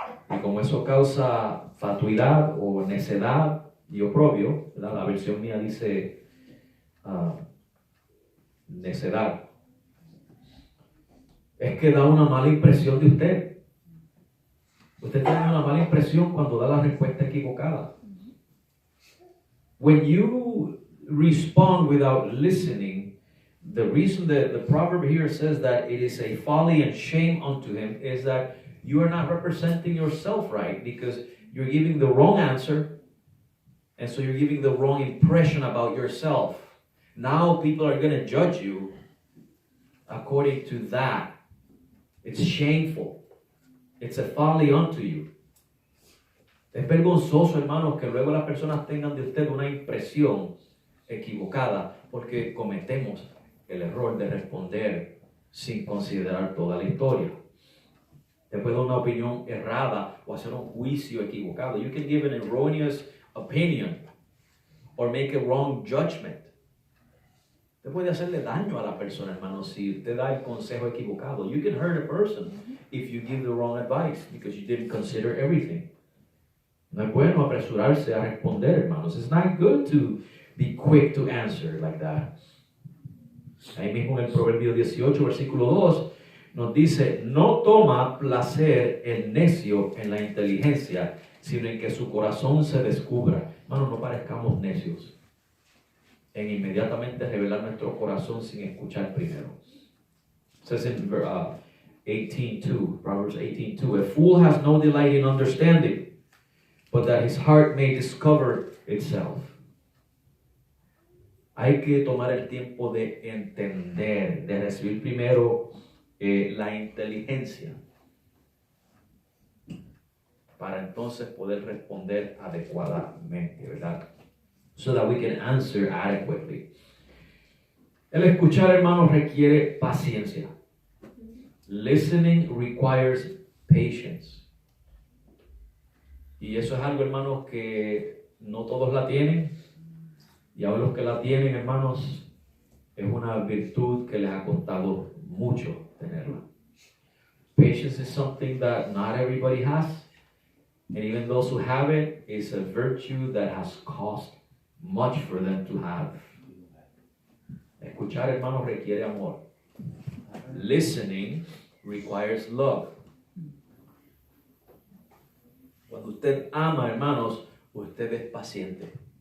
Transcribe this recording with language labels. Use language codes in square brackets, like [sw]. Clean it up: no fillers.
[es] Y como eso causa fatuidad o necedad y oprobio, ¿verdad? La versión mía dice necedad, es que da una mala impresión de usted. Usted tiene una mala impresión cuando da la respuesta equivocada. [en] When you respond without listening, the reason that the proverb here says that it is a folly and shame unto him is that you are not representing yourself right, because you're giving the wrong answer, and so you're giving the wrong impression about yourself. Now people are going to judge you according to that. It's shameful. It's a folly unto you. [es] Es vergonzoso, hermanos, que luego las personas tengan de usted una impresión equivocada porque cometemos el error de responder sin considerar toda la historia. Te puede dar una opinión errada o hacer un juicio equivocado. [en] You can give an erroneous opinion or make a wrong judgment. [es] Usted puede hacerle daño a la persona, hermano, si usted da el consejo equivocado. [en] You can hurt a person if you give the wrong advice because you didn't consider everything. [es] No es bueno apresurarse a responder, hermanos. [en] It's not good to be quick to answer like that. [es] Ahí mismo en el Proverbio 18, versículo 2, nos dice, no toma placer el necio en la inteligencia, sino en que su corazón se descubra. Hermanos, no parezcamos necios en inmediatamente revelar nuestro corazón sin escuchar primero. [en] It says in 18:2, Proverbs 18:2, a fool has no delight in understanding, but that his heart may discover itself. [es] Hay que tomar el tiempo de entender, de recibir primero la inteligencia para entonces poder responder adecuadamente, ¿verdad? [en] So that we can answer adequately. [es] El escuchar, hermanos, requiere paciencia. [en] Listening requires patience. [es] Y eso es algo, hermanos, que no todos la tienen. Y aún los que la tienen, hermanos, es una virtud que les ha costado mucho tenerla. [en] Patience is something that not everybody has. And even those who have it, it's a virtue that has cost much for them to have. [es] Escuchar, hermanos, requiere amor. [en] Listening requires love. [es] Cuando usted ama, hermanos, usted es paciente.